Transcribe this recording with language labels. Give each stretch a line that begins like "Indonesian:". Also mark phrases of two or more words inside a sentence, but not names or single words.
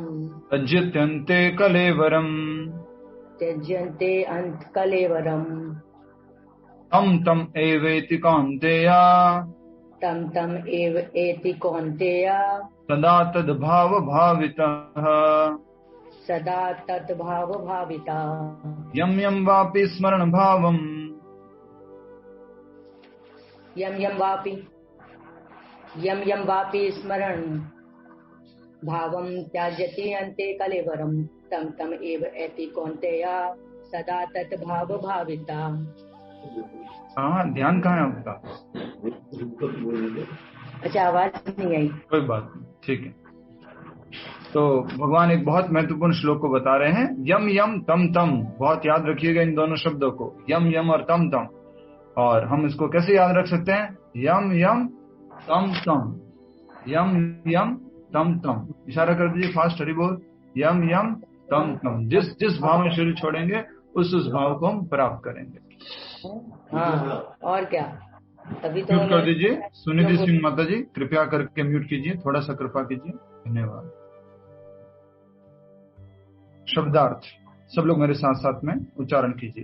Sanskrit: त्यज्यन्ते कलेवरम तम तम एवेति कौन्तेय सदा तद्भाव भावितः यम यम वापि स्मरण भावम यम यम वापि स्मरण भावम त्याजति अन्ते कलेवरम तम तम एव एति कौन्तेय सदा तद्भाव भाविता।
Hindi: हाँ, ध्यान कहाँ है आपका? अच्छा, आवाज नहीं आई, कोई बात नहीं, ठीक है। तो भगवान एक बहुत महत्वपूर्ण श्लोक को बता रहे हैं,
Sanskrit: यम यम तम तम।
Hindi: बहुत याद रखिएगा इन दोनों शब्दों को,
Sanskrit: यम यम और तम तम।
Hindi: और हम इसको कैसे याद रख सकते हैं?
Sanskrit: यम यम तम तम, यम यम तम तम।
Hindi: इशारा कर दीजिए फास्ट, हरि बोल।
Sanskrit: यम यम तम तम।
Hindi: जिस भाव में शरीर छोड़ेंगे उस भाव को हम प्राप्त करेंगे। हाँ, और क्या? तभी तो म्यूट कर दीजिए। सुनिधि सिंह माता जी, कृपया करके म्यूट कीजिए, थोड़ा सा कृपा कीजिए, धन्यवाद। शब्दार्थ सब लोग मेरे साथ साथ में उच्चारण कीजिए।